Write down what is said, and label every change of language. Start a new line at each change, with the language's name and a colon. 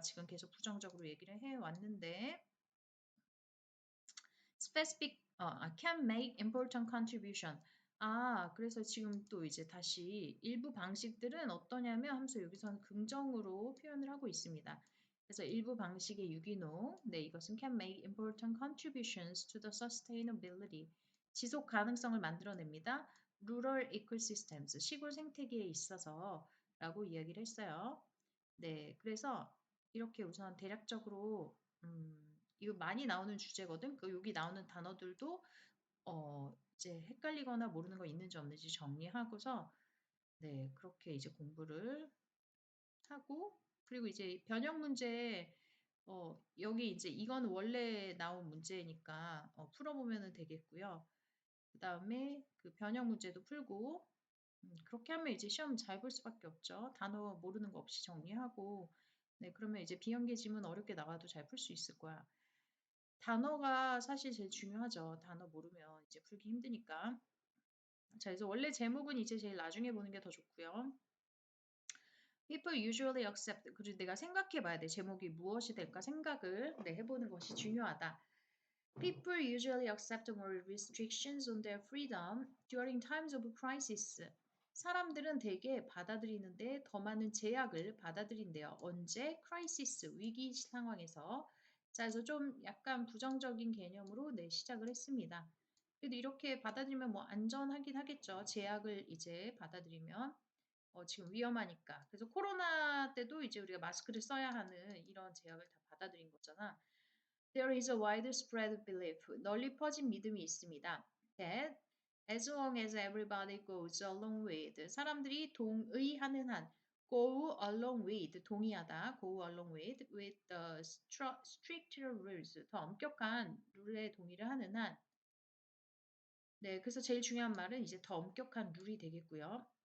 Korean: 지금 계속 부정적으로 얘기를 해 왔는데,
English: specific, can make important contribution.
Korean: 그래서 지금 또 이제 다시 일부 방식들은 어떠냐면 하면서 여기서는 긍정으로 표현을 하고 있습니다. 그래서 일부 방식의 유기농, 네, 이것은
English: can make important contributions to the sustainability.
Korean: 지속 가능성을 만들어냅니다.
English: rural ecosystems,
Korean: 시골 생태계에 있어서 라고 이야기를 했어요. 네, 그래서 이렇게 우선 대략적으로 이거 많이 나오는 주제거든. 여기 나오는 단어들도 이제 헷갈리거나 모르는 거 있는지 없는지 정리하고서 네, 그렇게 이제 공부를 하고 그리고 이제 변형 문제 여기 이제 이건 원래 나온 문제니까 풀어보면 되겠고요. 그 다음에 그 변형 문제도 풀고 그렇게 하면 이제 시험 잘 볼 수밖에 없죠. 단어 모르는 거 없이 정리하고 네, 그러면 이제 비연계 지문 어렵게 나와도 잘 풀 수 있을 거야. 단어가 사실 제일 중요하죠. 단어 모르면 이제 풀기 힘드니까. 자, 그래서 원래 제목은 이제 제일 나중에 보는 게 더 좋고요.
English: People usually accept.
Korean: 그리고 내가 생각해 봐야 돼. 제목이 무엇이 될까 생각을 해보는 것이 중요하다.
English: People usually accept more restrictions on their freedom during times of crisis.
Korean: 사람들은 대개 받아들이는데 더 많은 제약을 받아들인대요. 언제? crisis, 위기 상황에서. 자, 그래서 좀 약간 부정적인 개념으로 시작을 했습니다. 그래도 이렇게 받아들이면 뭐 안전하긴 하겠죠. 제약을 이제 받아들이면. 지금 위험하니까. 그래서 코로나 때도 이제 우리가 마스크를 써야 하는 이런 제약을 다 받아들인 거잖아.
English: There is a widespread belief.
Korean: 널리 퍼진 믿음이 있습니다.
English: That as long as everybody goes along with
Korean: 사람들이 동의하는 한
English: go along with
Korean: 동의하다
English: go along with the stricter rules
Korean: 더 엄격한 룰에 동의를 하는 한 네, 그래서 제일 중요한 말은 이제 더 엄격한 룰이 되겠고요.